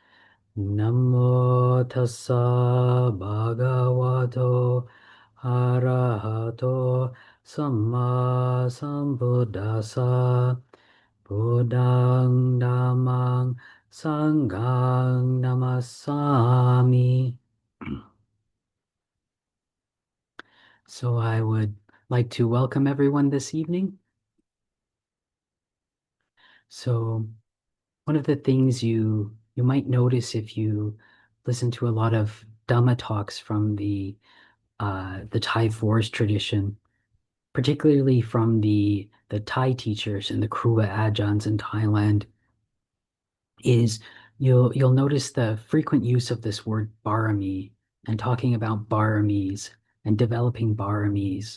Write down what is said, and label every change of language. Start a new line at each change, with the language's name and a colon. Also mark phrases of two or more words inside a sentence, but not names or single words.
Pali: Namo tassa bhagavato arahato samma sambuddhassa. Buddhang dhammang sanghang namassami.
English: So I would like to welcome everyone this evening. So one of the things you might notice if you listen to a lot of Dhamma talks from the Thai forest tradition, particularly from the Thai teachers and the Kruba Ajahns in Thailand, is you'll notice the frequent use of this word Pāramī and talking about Pāramīs and developing Pāramīs.